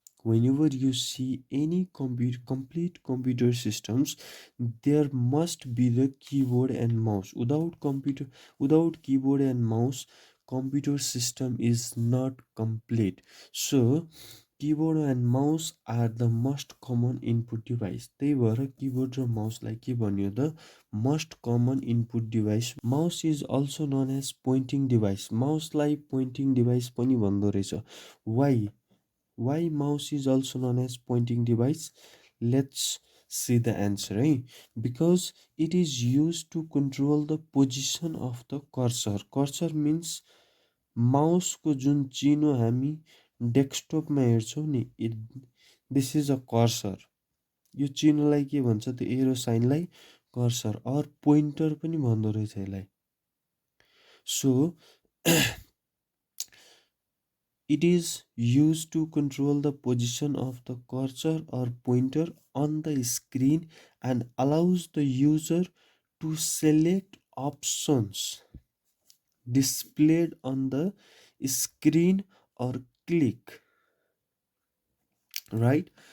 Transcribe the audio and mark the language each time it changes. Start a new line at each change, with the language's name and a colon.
English: Whenever you see any complete computer systems, there must be the keyboard and mouse. Without keyboard and mouse, computer system is not complete. So keyboard and mouse are the most common input device.
Nepali: त्यही भएर keyboard र माउसलाई के भनियो,
English: the most common input device. Mouse is also known as pointing device.
Nepali: माउसलाई pointing device पनि भन्दो रहेछ.
English: Why? Why mouse is also known as pointing device? Let's see the answer. Because it is used to control the position of the cursor.
Nepali: Cursor means माउसको जुन चिनो हामी डेस्कटपमा हेर्छौँ नि,
English: This is a cursor.
Nepali: यो चिनोलाई के भन्छ, त्यो एरो साइनलाई कर्सर अर पोइन्टर पनि भन्दो रहेछ यसलाई.
English: So it is used to control the position of the cursor or pointer on the screen and allows the user to select options displayed on the screen or click. Right.